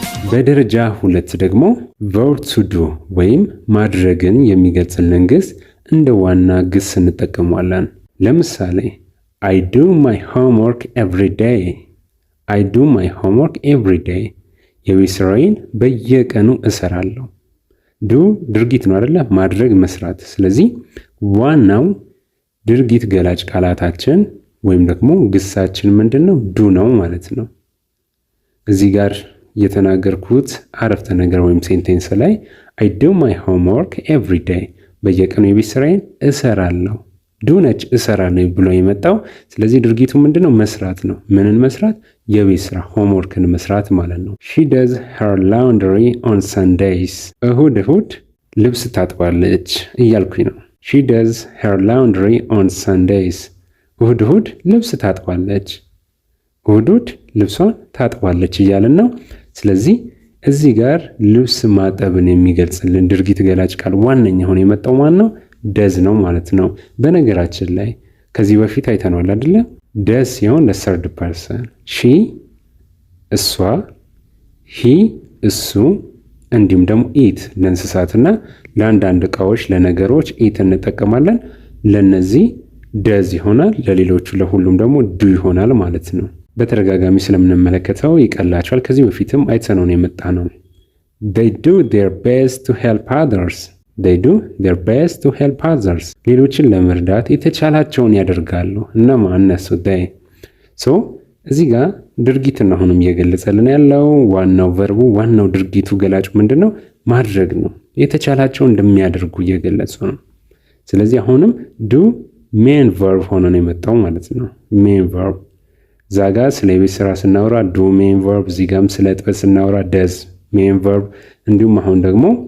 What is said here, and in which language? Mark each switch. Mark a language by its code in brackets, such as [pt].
[am] በደረጃ 2 ደግሞ verb to do ወይም ማድረግን የሚገልጽልን ግስ እንደ ዋና ግስ እንጠቀመዋለን። ለምሳሌ [en] I do my homework every day. I do my homework every day. [am] የቤት ስራዬን በየቀኑ እሰራለሁ። ዱ ድርጊት ነው አይደለ? ማድረግ መስራት። ስለዚህ ዋናው ድርጊት ገላጭ ቃላታችን ወይም ደግሞ ግሳችን ምንድነው? ዱ ነው ማለት ነው። እዚህ ጋር የተናገርኩት አረፍተ ነገር ወይም ሴንቴንስ ላይ [en] I do my homework every day [am] በየቀኑ የቤት ስራዬን እሰራለሁ። ዱ ነች እሰራለሁ ብሎ የመጣው። ስለዚህ ድርጊቱ ምንድነው? መስራት ነው። ምንን መስራት? የቤት ስራ ሆምወርክን መስራት ማለት ነው። [en] She does her laundry on Sundays. [am] እሁድ ልብስ ታጥባለች እያልኩኝ ነው። [en] She does her laundry on Sundays. [am] እሁድ ልብስ ታጥባለች። እሁድ ልብሷን ታጥባለች እያልን ነው። ስለዚህ እዚህ ጋር ልብስ ማጠብን የሚገልጽልን ድርጊት ገላጭ ቃል ዋነኛ ሆኖ የመጣው ማን ነው? ደዝ ነው ማለት ነው። በነገራችን ላይ ከዚህ በፊት አይተነዋል አይደለ? ደዝ ሲሆን ለሰርድ ፐርሰን፣ ሺ እሷ፣ ሂ እሱ፣ እንዲሁም ደግሞ ኢት ለእንስሳትና ለአንዳንድ እቃዎች ለነገሮች ኢት እንጠቀማለን። ለነዚህ ደዝ ይሆናል፣ ለሌሎቹ ለሁሉም ደግሞ ዱ ይሆናል ማለት ነው። በተደጋጋሚ ስለምንመለከተው ይቀላቸዋል። ከዚህ በፊትም አይተነው የመጣ ነው። [en] They do their best to help others. They do their best to help others. [am] ሌሎችን ለመርዳት የተቻላቸውን ያደርጋሉ። እነማ? እነሱ they. እዚህ ጋር ድርጊትን አሁንም እየገለጸልን ያለው ዋናው ቨርቡ ዋናው ድርጊቱ ገላጩ ምንድነው? ማድረግ ነው። የተቻላቸውን እንደሚያደርጉ እየገለጹ ነው። ስለዚህ አሁንም ዱ ሜን ቨርብ ሆኖ ነው የመጣው ማለት ነው። ሜን ቨርብ ዛጋ ስለ ቤት ስራ ስናወራ ዱ ሜን ቨርብ፣ እዚህ ጋርም ስለ ጥበት ስናወራ ደዝ ሜን ቨርብ፣ እንዲሁም አሁን ደግሞ